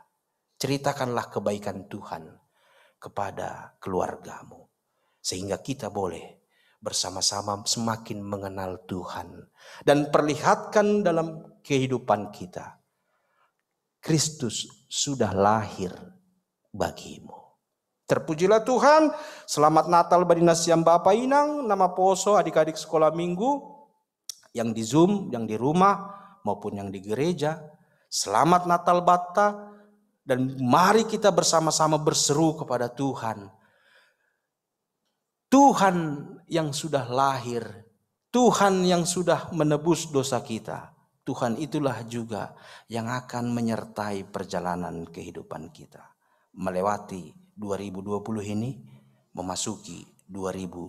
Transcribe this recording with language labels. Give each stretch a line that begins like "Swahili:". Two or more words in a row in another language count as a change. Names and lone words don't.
Indonesian: Ceritakanlah kebaikan Tuhan kepada keluargamu. Sehingga kita boleh bersama-sama semakin mengenal Tuhan. Dan perlihatkan dalam kehidupan kita, Kristus sudah lahir bagimu. Terpujilah Tuhan. Selamat Natal
Batak Simalungun: Bani Nasiam
Indonesian: Bapak Inang, nama poso adik-adik sekolah minggu yang di Zoom, yang di rumah maupun yang di gereja. Selamat Natal Bata, dan mari kita bersama-sama berseru kepada Tuhan. Tuhan yang sudah lahir, Tuhan yang sudah menebus dosa kita, Tuhan itulah juga yang akan menyertai perjalanan kehidupan kita melewati 2020 ini memasuki 2021.